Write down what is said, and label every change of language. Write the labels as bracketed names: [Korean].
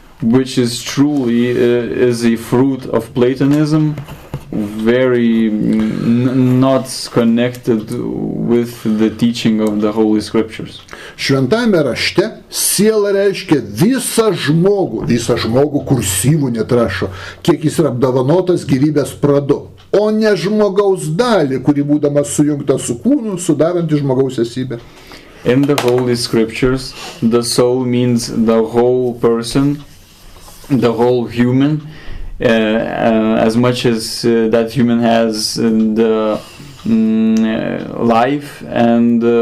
[English] which is truly is a fruit of Platonism, very not connected with the teaching of the Holy Scriptures. [Lithuanian] Šventajame rašte siela reiškia visą žmogų kursyvų net rašo, kiek jis yra apdovanotas gyvybės pradu, o ne žmogaus dalį, kuri būdama sujungta su kūnu, sudaranti žmogaus esybę. [English] In the Holy Scriptures, the soul means the whole person, the whole human, as much as that human has the life and